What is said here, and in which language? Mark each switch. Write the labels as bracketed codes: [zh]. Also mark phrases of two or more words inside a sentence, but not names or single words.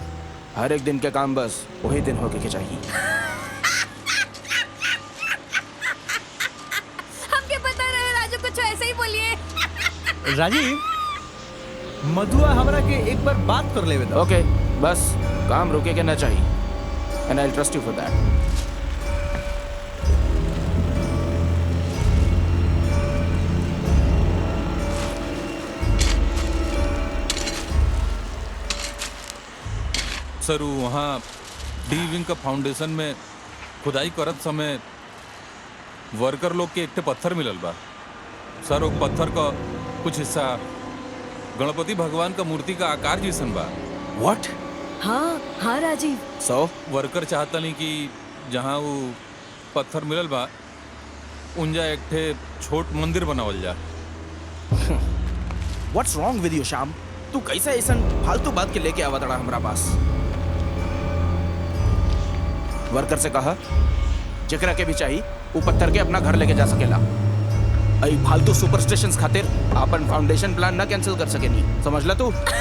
[bho] हर एक दिन के काम बस वही दिन होके के चाहिए। हमके पता रहे राजू कुछ ऐसे ही बोलिए। राजीव, मधुआ हमरा के एक बार बात कर लेवे दो। ओके, बस काम रुके के ना चाहिए। [en] And I will trust you for that. [bho] सर वो वहाँ डी विंग का फाउंडेशन में खुदाई करत समय वर्कर लोग के एक पत्थर मिलल बा। सर वो पत्थर का कुछ हिस्सा गणपति भगवान का मूर्ति का आकार जैसन बा। व्हाट? हाँ हाँ राजीव, सो वर्कर चाहता नहीं कि जहाँ वो पत्थर मिलल बा उनजा एक ठे छोट मंदिर बनावल जा। [en] What's wrong with you Shyam? [bho] तू कैसे ऐसा फालतू बात के लेके आवा तड़ा हमरा पास? वर्कर से कहा जेकरा के भी चाहिए वो पत्थर के अपना घर लेके जा सकेला। आई फालतू सुपरस्टिशंस खातिर अपन [en] foundation plan [bho] ना कैंसिल कर सके नहीं, समझला तू?